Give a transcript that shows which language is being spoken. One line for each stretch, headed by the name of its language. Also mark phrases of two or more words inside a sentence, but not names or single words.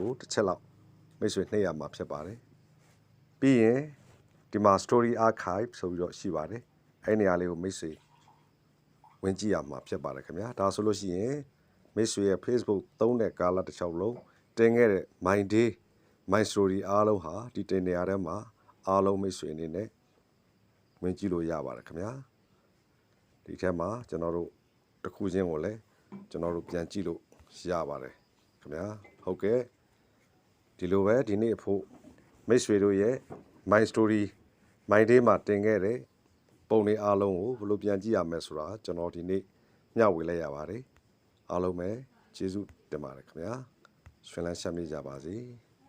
Burmese: ကိုတစ်ချက်လောက်မိတ်ဆွေနှိပ်ရမှာဖြစ်ပါတယ်ပြီးရင်ဒီမှာ
English: story archive
Burmese: ဆိုပြီးတော့ရှိပါတယ်အဲ့နေရာလေးကိုမိတ်ဆွေဝင်ကြည့်ရမှာဖြစ်ပါတယ်ခင်ဗျာဒါဆို လို့ရှိရင်မိတ်ဆွေရဲ့ Facebook သုံးတဲ့ကာလတစ်လျှောက်လုံးတင်ခဲ့တဲ့
English: my day my story
Burmese: အားလုံးဟာ ဒီတင်နေရာထဲမှာအားလုံးမိတ်ဆွေအနေနဲ့ဝင်ကြည့်လို့ရပါတယ်ခင်ဗျာဒီထဲမှာကျွန်တော်တို့တစ်ခုချင်းကိုလည်းကျွန်တော်တို့ပြန်ကြည့်လို့ရပါတယ်ခင်ဗျာဟုတ်ကဲ့ဒီလိုပဲဒီနေ့အဖို့မိတ်ဆွေတို့ရဲ့
English: my story my day
Burmese: မှာတင်ခဲ့တဲ့ပုံတွေအားလုံးကိုဘယ်လိုပြန်ကြည့်ရမလဲဆိုတာကျွန်တော်ဒီနေ့မျှဝေလိုက်ရပါတယ်အားလုံးပဲကျေးဇူးတင်ပါတယ်ခင်ဗျာရှင်လန်းရှမ်းမြေ့ကြပါစေ